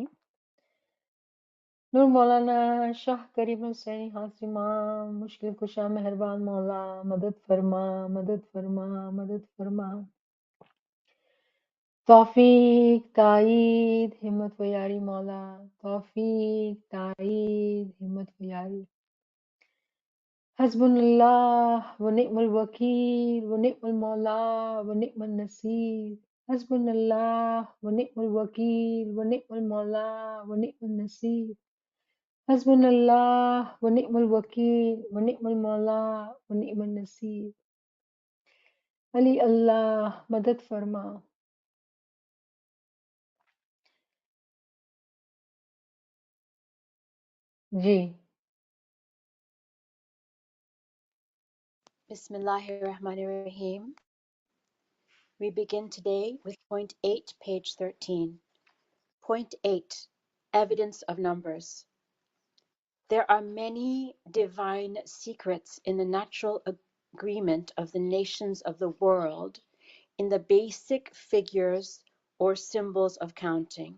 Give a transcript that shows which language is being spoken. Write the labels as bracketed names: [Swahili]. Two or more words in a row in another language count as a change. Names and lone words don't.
[Urdu] نور مولانا شاہ کریم حسین حاسمہ مشکل کشا مہربان مولا مدد فرما مدد فرما مدد فرما توفیق تائید ہمت ویاری مولا توفیق تائید ہمت ویاری [Arabic] حسبنا الله ونعم الوكيل ونعم المولى ونعم النصير حسبنا الله ونعم الوكيل ونعم المولى ونعم النصير حسبنا الله ونعم الوكيل ونعم المولى ونعم النصير علي الله [Urdu] مدد فرما. Ji. [Arabic] Bismillahirrahmanirrahim. [English] We begin today with point 8, page 13. Point 8, evidence of numbers. There are many divine secrets in the natural agreement of the nations of the world in the basic figures or symbols of counting.